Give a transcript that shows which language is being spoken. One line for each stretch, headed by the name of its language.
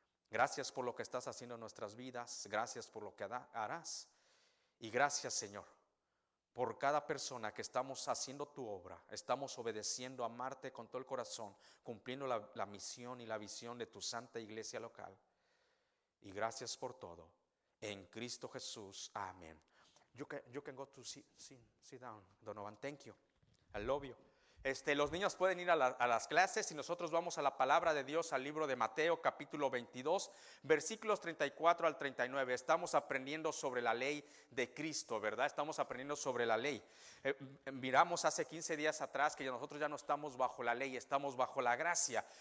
Spanish: Gracias por lo que estás haciendo en nuestras vidas, gracias por lo que harás y gracias, Señor, por cada persona que estamos haciendo tu obra, estamos obedeciendo a amarte con todo el corazón, cumpliendo la misión y la visión de tu santa iglesia local. Y gracias por todo, en Cristo Jesús, amén.
English: You can go to sit down, Donovan, thank you, I love you.
Spanish: Los niños pueden ir a las clases y nosotros vamos a la palabra de Dios, al libro de Mateo capítulo 22, versículos 34 al 39. Estamos aprendiendo sobre la ley de Cristo, ¿verdad? Estamos aprendiendo sobre la ley. Miramos hace 15 días atrás que nosotros ya no estamos bajo la ley, estamos bajo la gracia.